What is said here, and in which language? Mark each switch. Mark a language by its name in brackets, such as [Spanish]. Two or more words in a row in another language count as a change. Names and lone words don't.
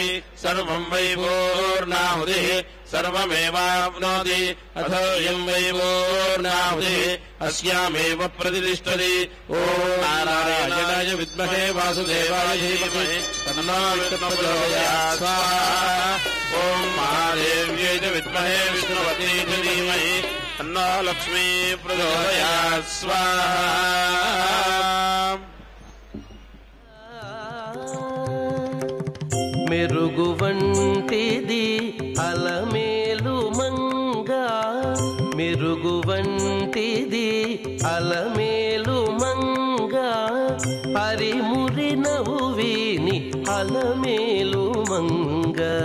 [Sanskrit] सर्वं वै पूर्णाहुतिः सर्वमेवाप्नोति अथोऽयं वै पूर्णाहुतिः अस्यामेव प्रतिष्ठति ॐ नारायणाय विद्महे वासुदेवाय धीमहि तन्नो विष्णुः प्रचोदयात् स्वाहा ॐ महादेव्यै च विद्महे विष्णुपत्यै च धीमहि तन्नो लक्ष्मी प्रचोदयात् स्वाहा [Telugu] మెరుగువంటిది అలమేలు మంగ మెరుగువంటిది అలమేలు మంగ పరిమురి నవ్విని అలమేలు మంగ